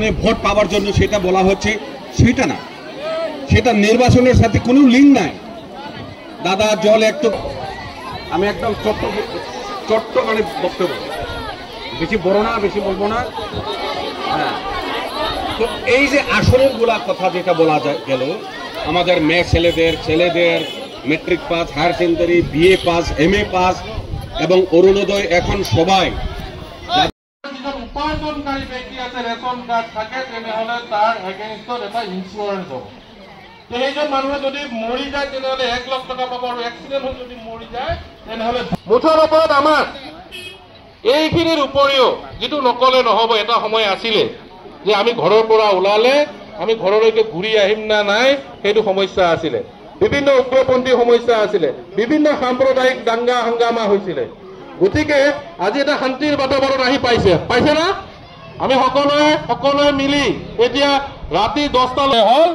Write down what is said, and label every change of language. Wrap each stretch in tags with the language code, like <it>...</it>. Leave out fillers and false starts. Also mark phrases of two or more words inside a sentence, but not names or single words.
<bn>ভোট পাওয়ার জন্য সেটা বলা হচ্ছে সেটা না সেটা নির্বাচনের সাথে কোনো লিঙ্ক নাই দাদা জল একটু আমি একদম ছোট্ট মানে বক্তব্য বেশি বড় না বেশি বলবো না হ্যাঁ তো এই যে আসনের গুলা কথা যেটা বলা গেল আমাদের মেয়ে ছেলেদের</bn> <en>matric pass higher secondary BA pass MA pass</en> <bn>এবং অরুণোদয় এখন সবাই</bn> <as>উপার্জনকারী ব্যক্তি আছে রেশন কার্ড থাকে তেনেহলে তার এগেইনস্টত এটা ইন্স্যুরেন্স হ'ব সেইজন মানুহে যদি মৰি যায় তেনেহলে 1 লাখ টকা পাব আৰু এক্সিডেন্ট হৈ যদি মৰি যায় তেনেহলে মুঠৰ ওপৰত আমাৰ এইখিনিৰ উপৰিও যেটো নকলে নহব এটা সময় আছিলে যে আমি ঘৰৰ পৰা ওলালে আমি ঘৰলৈকে ঘূৰি আহিম না নাই সেইটো সমস্যা আছিলে বিভিন্ন উগ্ৰপন্থী সমস্যা আছিলে বিভিন্ন সাম্প্ৰদায়িক দাঙ্গা হাঙ্গামা হৈছিলে গতিকে আজি এটা শান্তিৰ বাতাবৰণ আহি পাইছে না আমি সকলোৱে মিলি এতিয়া ৰাতি 10টালৈ হ'ল</as>